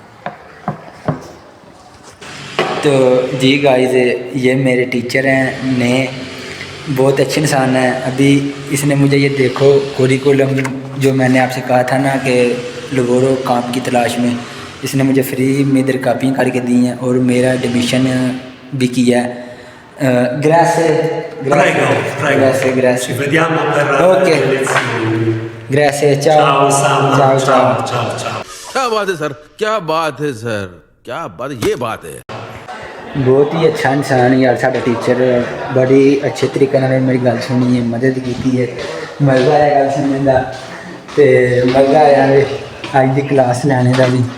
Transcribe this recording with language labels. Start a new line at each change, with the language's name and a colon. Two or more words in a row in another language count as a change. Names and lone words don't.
Hindi: तो जी गाइस, ये मेरे टीचर हैं नए, बहुत अच्छे इंसान हैं। अभी इसने मुझे ये देखो कोरिकुलम जो मैंने आपसे कहा था ना कि लबोरो काम की तलाश में, इसने मुझे फ्री में इधर कापियाँ करके दी हैं और मेरा एडमिशन भी किया है।
Italian: Grazie, Prego, prego. grazie, grazie. Ci vediamo per Ok. le lezioni. Grazie, ciao. Ciao Salma, Ciao, ciao. ciao, ciao.
Hindi: क्या बात है सर, क्या बात है सर, क्या बात है, ये बात है। बहुत ही अच्छा इंसान यार साडा टीचर, बड़ी अच्छे तरीके
Punjabi: ਨਾਲ ਮੇਰੀ ਗੱਲ
Hindi: सुनी है, मदद की है, मज़ा आया गल सुनने का, तो मज़ा आया अज की क्लास लैने का भी।